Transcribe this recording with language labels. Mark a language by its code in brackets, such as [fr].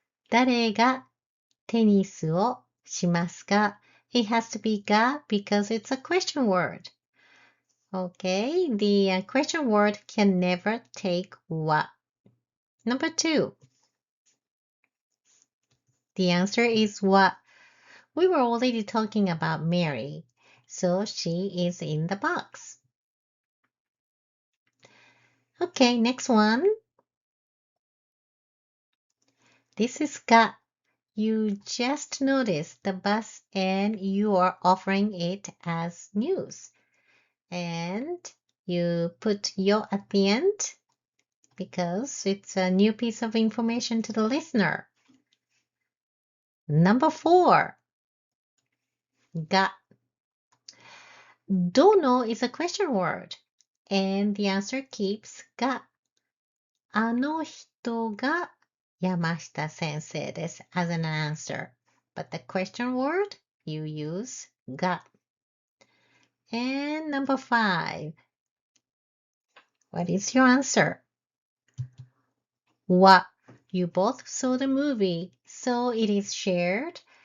[ja] 誰がテニスをしますか？ [en] It has to be が because it's a question word. Okay, the question word can never take は。Number 2. The answer is は。We were already talking about Mary, so she is in the box. Okay, next one. This is が。You just noticed the bus and you are offering it as news. And you put yo at the end because it's a new piece of information to the listener. Number 4. が。 Dono is a question word. And the answer keeps が。 [ja] あの人が山下先生です [en] as an answer. But the question word, you use が. And number 5. What is your answer? は. You both saw the movie, so it is shared.